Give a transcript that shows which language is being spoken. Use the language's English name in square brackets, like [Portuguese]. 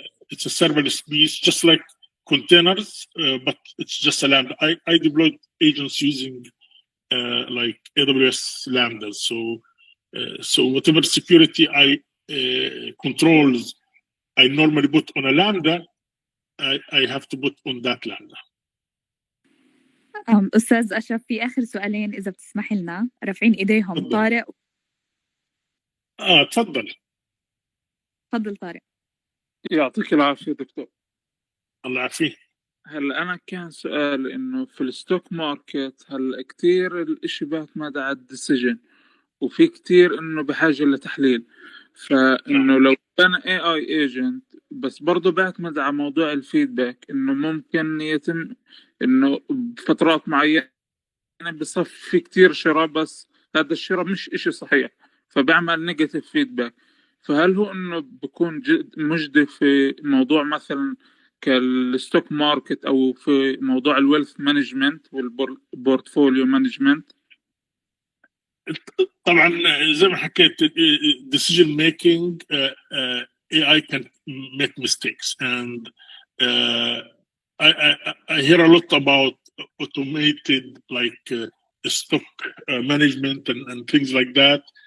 [English] It's a serverless piece, just like containers, but it's just a Lambda. I deployed agents using like AWS Lambda. So whatever security controls I normally put on a Lambda, I have to put on that Lambda. [Arabic] أستاذ أشرف، في آخر سؤالين إذا بتسمح لنا، رافعين إيديهم تفضل. طارق. تفضل. تفضل طارق. يعطيك العافية دكتور. الله يعافيك. هلا أنا كان سؤال إنه في الستوك ماركت هلا كتير الإشي بيعتمد على الديسيجن، وفي كتير إنه بحاجة لتحليل، فإنه لو كان AI agent بس برضه بيعتمد على موضوع الفيدباك، إنه ممكن يتم إنه بفترات معينة بصف في كتير شراء، بس هذا الشراء مش إشي صحيح فبيعمل نيجاتيف فيدباك. فهل هو إنه بكون مجدي في موضوع مثلا كالستوك ماركت أو في موضوع الويلث مانجمنت والبورتفوليو مانجمنت؟ طبعا زي ما حكيت [English] decision making AI can make mistakes, and I hear a lot about automated like stock management and things like that.